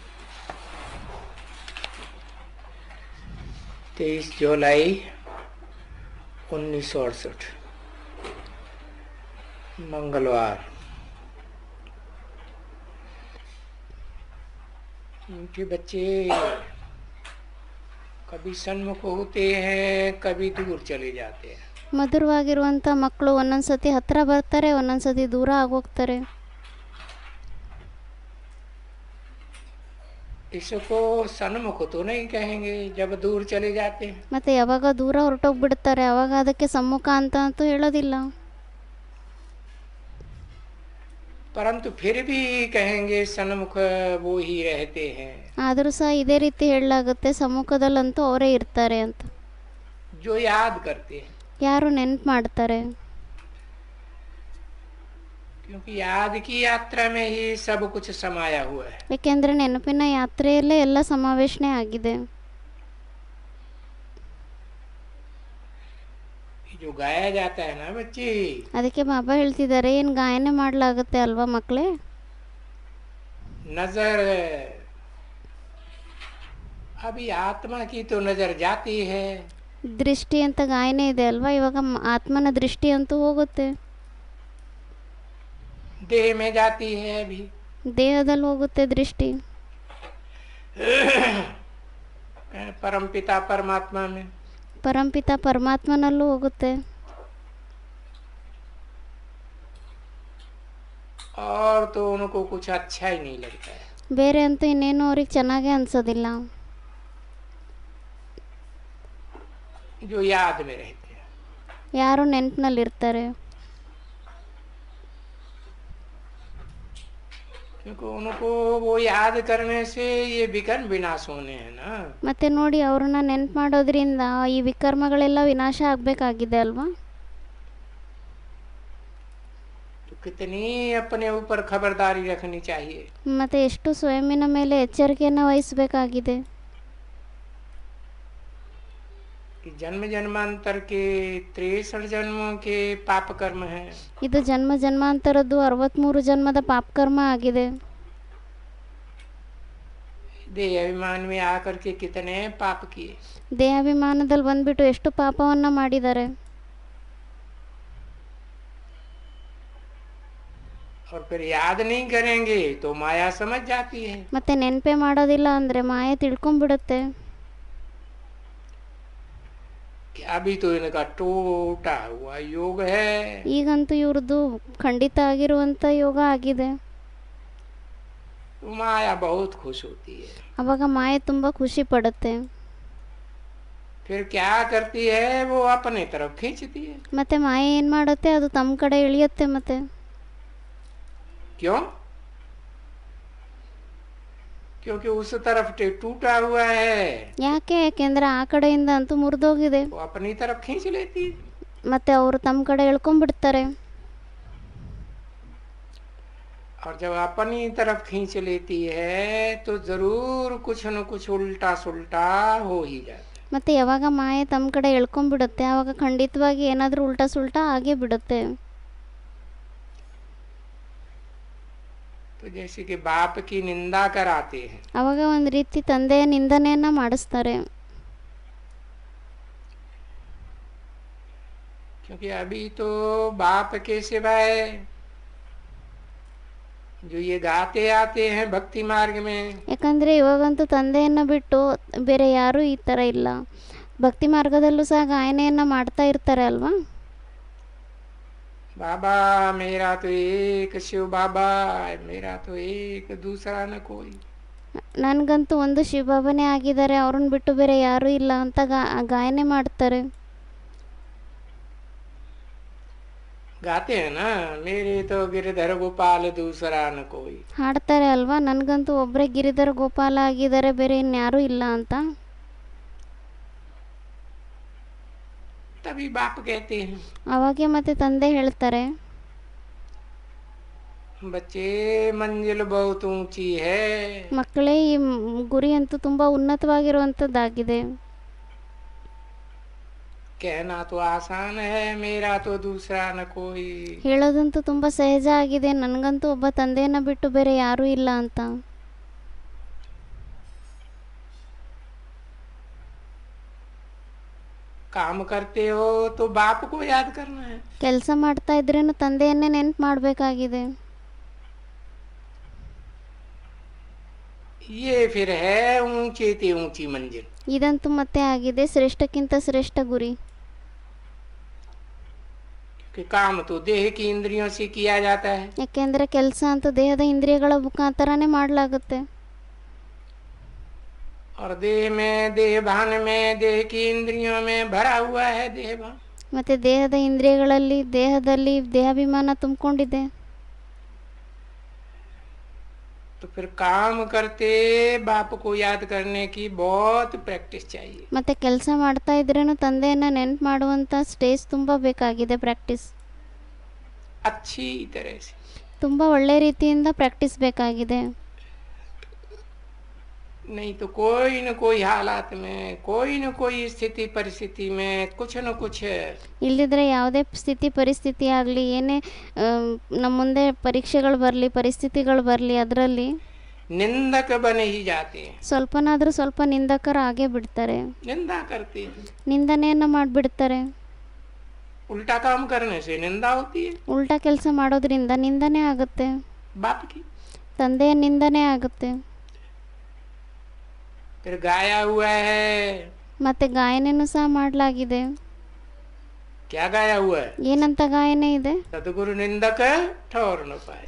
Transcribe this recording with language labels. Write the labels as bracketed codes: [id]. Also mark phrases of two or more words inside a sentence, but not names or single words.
[hi] 23 जुलाई 1968 मंगलवार। इनके बच्चे कभी सन्मुख होते हैं, कभी दूर चले जाते हैं। [kn] ಮಧುರವಾಗಿರುವಂಥ ಮಕ್ಕಳು ಒಂದೊಂದ್ಸತಿ ಹತ್ತಿರ ಬರ್ತಾರೆ, ಒಂದೊಂದ್ಸತಿ ದೂರ ಆಗೋಗ್ತಾರೆ. [hi] इसको सन्मुख तो नहीं कहेंगे जब दूर चले जाते हैं, [kn] ಮತ್ತು ಯಾವಾಗ ದೂರ ಹೊರಟೋಗ್ಬಿಡ್ತಾರೆ ಅವಾಗ ಅದಕ್ಕೆ ಸಮ್ಮುಖ ಅಂತ ಅಂತೂ ಹೇಳೋದಿಲ್ಲ. [hi] परंतु फिर भी कहेंगे सन्मुख वो ही रहते हैं [kn] ಆದರೂ ಸಹ ಇದೇ ರೀತಿ ಹೇಳಲಾಗುತ್ತೆ, ಸಮ್ಮುಖದಲ್ಲಂತೂ ಅವರೇ ಇರ್ತಾರೆ ಅಂತ. [hi] जो याद करते हैं, [kn] ಯಾರು ನೆನ್ಪು ಮಾಡ್ತಾರೆ. [hi] क्योंकि याद की यात्रा में ही सब कुछ समाया हुआ है। [kn] ಏಕೆಂದರೆ ನೆನಪಿನ ಯಾತ್ರೆಯಲ್ಲೇ ಎಲ್ಲ ಸಮಾವೇಶನೆ ಆಗಿದೆ. [hi] जो गाया जाता है ना बच्चे, [kn] ಅದಕ್ಕೆ ಬಾಬಾ ಹೇಳ್ತಿದ್ದಾರೆ, ಏನು ಗಾಯನ ಮಾಡಲಾಗುತ್ತೆ ಅಲ್ವಾ ಮಕ್ಕಳೇ. [hi] नजर अभी आत्मा की तो नजर जाती है, [kn] ದೃಷ್ಟಿ ಅಂತ ಗಾಯನ ಇದೆ ಅಲ್ವಾ, ಇವಾಗ ಆತ್ಮನ ದೃಷ್ಟಿ ಅಂತೂ ಹೋಗುತ್ತೆ, [hi] देह में जाती है अभी। [kn] ದೇಹದಲ್ಲಿ ಹೋಗುತ್ತೆ ದೃಷ್ಟಿ. [hi] परम पिता परमात्मा में, [kn] ಪರಂಪಿತ ಪರಮಾತ್ಮನಲ್ಲೂ ಹೋಗುತ್ತೆ. [hi] और तो उनको कुछ अच्छा ही नहीं लगता है। [kn] ಬೇರೆ ಅಂತೂ ಇನ್ನೇನು ಅವ್ರಿಗೆ ಚೆನ್ನಾಗೇ ಅನ್ಸೋದಿಲ್ಲ. [hi] जो याद में रहते हैं, [kn] ಯಾರು ನೆನಪಿನಲ್ಲಿರ್ತಾರೆ. [hi] क्योंकि उनको वो याद करने से ये विकर्म विनाश होने हैं ना। [kn] ಮತ್ತೆ ನೋಡಿ, ಅವ್ರನ್ನ ನೆನ್ಪು ಮಾಡೋದ್ರಿಂದ ಈ ವಿಕರ್ಮಗಳೆಲ್ಲ ವಿನಾಶ ಆಗಬೇಕಾಗಿದೆ ಅಲ್ವಾ. [hi] तो कितनी अपने ऊपर खबरदारी रखनी चाहिए। [kn] ಮತ್ತೆ ಎಷ್ಟು ಸ್ವಯಂನ ಮೇಲೆ ಎಚ್ಚರಿಕೆಯನ್ನು ವಹಿಸಬೇಕಾಗಿದೆ. [hi] कि जन्म जन्मांतर के 63 जन्मों के पाप कर्म हैं। [kn] ಇದು ಜನ್ಮ ಜನ್ಮಾಂತರದ್ದು 63 ಜನ್ಮದ ಪಾಪಕರ್ಮ ಆಗಿದೆ. [hi] देह अभिमान में आकर के कितने पाप किए, [kn] ದೇಹಾಭಿಮಾನದಲ್ಲಿ ಬಂದ್ಬಿಟ್ಟು ಎಷ್ಟು ಪಾಪವನ್ನ ಮಾಡಿದ್ದಾರೆ. [hi] और फिर याद नहीं करेंगे तो माया समझ जाती है। [kn] ಮತ್ತೆ ನೆನಪೇ ಮಾಡೋದಿಲ್ಲ ಅಂದ್ರೆ ಮಾಯೆ ತಿಳ್ಕೊಂಡ್ಬಿಡುತ್ತೆ. [hi] कि अभी तो इनका टूटा हुआ योग है, [kn] ಈಗಂತೂ ಇವ್ರದ್ದು ಖಂಡಿತ ಆಗಿರುವಂಥ ಯೋಗ ಆಗಿದೆ. [hi] तो माया बहुत खुश होती है। [kn] ಅವಾಗ ಮಾಯೆ ತುಂಬ ಖುಷಿ ಪಡುತ್ತೆ. [hi] फिर क्या करती है, वो अपने तरफ खींचती है। [kn] ಮತ್ತೆ ಮಾಯೆ ಏನು ಮಾಡುತ್ತೆ, ಅದು ತಮ್ಮ ಕಡೆ ಇಳಿಯುತ್ತೆ. ಮತ್ತೆ [hi] क्यों? क्योंकि उस तरफ टूटा हुआ है, [kn] ಯಾಕೆ, ಯಾಕೆಂದ್ರೆ ಆ ಕಡೆಯಿಂದ ಅಂತೂ ಮುರಿದೋಗಿದೆ. [hi] वो अपनी तरफ खींच लेती है। [kn] ಮತ್ತೆ ಅವರು ತಮ್ಮ कಡೆ ಎಳ್ಕೊಂಡ್ಬಿಡ್ತಾರೆ. [hi] और जब अपनी तरफ खींच लेती है तो जरूर कुछ न कुछ उल्टा सुल्टा हो ही जाता है। [kn] ಮತ್ತೆ ಯಾವಾಗ ಮಾಯೆ ತಮ್ಮ ಕಡೆ ಎಳ್ಕೊಂಡ್ಬಿಡುತ್ತೆ ಆವಾಗ ಖಂಡಿತವಾಗಿ ಏನಾದರೂ [hi] उल्टा सुल्टा [kn] ಆಗೇ ಬಿಡುತ್ತೆ. [hi] तो जैसे कि बाप की निंदा कराते हैं, [kn] ಆವಾಗ ಒಂದು ರೀತಿ ತಂದೆಯ ನಿಂದನೆಯನ್ನ ಮಾಡಿಸ್ತಾರೆ. [hi] क्योंकि अभी तो बाप के सिवाय जो ये गाते आते हैं भक्ति मार्ग में, [kn] ಯಾಕಂದರೆ ಇವಾಗಂತೂ ತಂದೆಯನ್ನು ಬಿಟ್ಟು ಬೇರೆ ಯಾರೂ ಈ ಥರ ಇಲ್ಲ. ಭಕ್ತಿ ಮಾರ್ಗದಲ್ಲೂ ಸಹ ಗಾಯನೆಯನ್ನು ಮಾಡ್ತಾ ಇರ್ತಾರೆ ಅಲ್ವಾ. [hi] बाबा मेरा तो एक शिव बाबा, मेरा तो एक दूसरा न कोई। [kn] ನನಗಂತೂ ಒಂದು ಶಿವಬಾಬನೇ ಆಗಿದ್ದಾರೆ, ಅವ್ರನ್ನ ಬಿಟ್ಟು ಬೇರೆ ಯಾರೂ ಇಲ್ಲ ಅಂತ ಗಾಯನೆ ಮಾಡ್ತಾರೆ. [hi] गाते हैं ना, मेरे तो गिरधर गोपाल दूसरा न कोई। [kn] ಹಾಡ್ತಾರೆ ಅಲ್ವಾ, ನನಗಂತೂ ಒಬ್ಬರೇ ಗಿರಿಧರ ಗೋಪಾಲ ಆಗಿದ್ದಾರೆ, ಬೇರೆ ಇನ್ಯಾರೂ ಇಲ್ಲ ಅಂತ. [hi] तभी बाप कहते हैं, [kn] ಅವಾಗೆ ಮತ್ತೆ ತಂದೆ ಹೇಳ್ತಾರೆ, [hi] बच्चे मंजिल बहुत ऊंची है, [kn] ಮಕ್ಕಳೇ ಈ ಗುರಿ ಅಂತೂ ತುಂಬ ಉನ್ನತವಾಗಿರುವಂಥದ್ದಾಗಿದೆ. [hi] कहना तो आसान है, मेरा तो दूसरा न कोई। [kn] ಹೇಳೋದಂತೂ ತುಂಬ ಸಹಜ ಆಗಿದೆ, ನನಗಂತೂ ಒಬ್ಬ ತಂದೆಯನ್ನು ಬಿಟ್ಟು ಬೇರೆ ಯಾರೂ ಇಲ್ಲ ಅಂತ. [hi] काम करते हो तो बाप को याद करना है। [kn] ಕೆಲಸ ಮಾಡ್ತಾ ಇದ್ರೇನು ತಂದೆಯನ್ನೇ ನೆನ್ಪು ಮಾಡಬೇಕಾಗಿದೆ. [hi] ये फिर है ऊंचे ते ऊंची मंजिल। [kn] ಇದಂತೂ ಮತ್ತೆ ಆಗಿದೆ ಶ್ರೇಷ್ಠಕ್ಕಿಂತ ಶ್ರೇಷ್ಠ ಗುರಿ. [hi] कि काम तो देह की इंद्रियों से किया जाता है, [kn] ಯಾಕೆಂದರೆ ಕೆಲಸ ಅಂತೂ ದೇಹದ ಇಂದ್ರಿಯಗಳ ಮುಖಾಂತರನೇ ಮಾಡಲಾಗುತ್ತೆ. [hi] और देह में, देह भान में, देह की इंद्रियों में भरा हुआ है देह भान। [kn] ಮತ್ತು ದೇಹದ ಇಂದ್ರಿಯಗಳಲ್ಲಿ, ದೇಹದಲ್ಲಿ ದೇಹಾಭಿಮಾನ ತುಂಬಿಕೊಂಡಿದೆ. [hi] तो फिर काम करते बाप को याद करने की बहुत प्रैक्टिस चाहिए। [kn] ಮತ್ತು ಕೆಲಸ ಮಾಡ್ತಾ ಇದ್ರೇನು ತಂದೆಯನ್ನು ನೆನ್ಪು ಮಾಡುವಂಥ ಸ್ಟೇಜ್ ತುಂಬ ಬೇಕಾಗಿದೆ, ಪ್ರಾಕ್ಟೀಸ್. [hi] अच्छी तरह से, [kn] ತುಂಬ ಒಳ್ಳೆ ರೀತಿಯಿಂದ ಪ್ರಾಕ್ಟೀಸ್ ಬೇಕಾಗಿದೆ. [hi] नहीं तो कोई न कोई हालात में, कोई न कोई स्थिति परिस्थिति में कुछ न कुछ [kn] ಇಲ್ಲದಿದ್ದರೆ ಯಾವುದೇ ಸ್ಥಿತಿ ಪರಿಸ್ಥಿತಿ ಆಗಲಿ, ಏನೇ ನಮ್ಮ ಮುಂದೆ ಪರೀಕ್ಷೆಗಳು ಬರಲಿ, ಪರಿಸ್ಥಿತಿಗಳು ಬರಲಿ, ಅದರಲ್ಲಿ [hi] निंदक बने ही जाते हैं, [kn] ಸ್ವಲ್ಪನಾದರೂ ಸ್ವಲ್ಪ ನಿಂದಕರಾಗೇ ಬಿಡ್ತಾರೆ, [hi] निंदा करते हैं। [kn] ನಿಂದನೆಯನ್ನು ಮಾಡಿಬಿಡ್ತಾರೆ. [hi] उल्टा काम करने से निंदा होती है [kn] ಉಲ್ಟಾ ಕೆಲಸ ಮಾಡೋದ್ರಿಂದ ನಿಂದನೆ ಆಗುತ್ತೆ, [hi] बाप की। [kn] ತಂದೆಯ ನಿಂದನೆ ಆಗುತ್ತೆ. [hi] फिर गाया हुआ है, [kn] ಮತ್ತು ಗಾಯನೆಯನ್ನು ಸಹ ಮಾಡಲಾಗಿದೆ. [hi] क्या गाया हुआ है? [kn] ಏನಂತ ಗಾಯನೆ ಇದೆ? [hi] सदगुरु निंदक ठौर न पाए।